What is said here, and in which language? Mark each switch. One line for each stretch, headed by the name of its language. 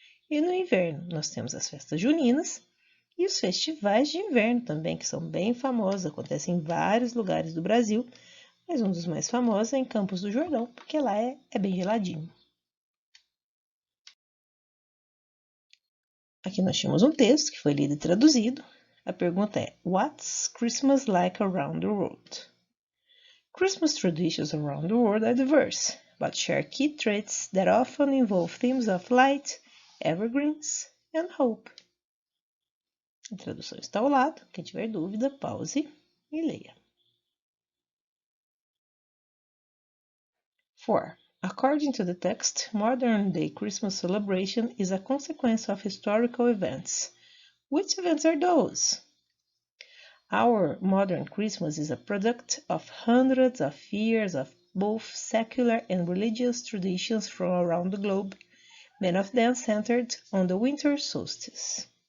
Portuguese: E no inverno, nós temos as festas juninas e os festivais de inverno também, que são bem famosos, acontecem em vários lugares do Brasil, mas um dos mais famosos é em Campos do Jordão, porque lá é bem geladinho. Aqui nós temos um texto que foi lido e traduzido. A pergunta é:
English: What's Christmas like around the world? Christmas traditions around the world are diverse, but share key traits that often involve themes of light, evergreens, and hope.
Portuguese: A tradução está ao lado. Quem tiver dúvida, pause e leia.
English: 4. According to the text, modern-day Christmas celebration is a consequence of historical events. Which events are those? Our modern Christmas is a product of hundreds of years of both secular and religious traditions from around the globe, many of them centered on the winter solstice.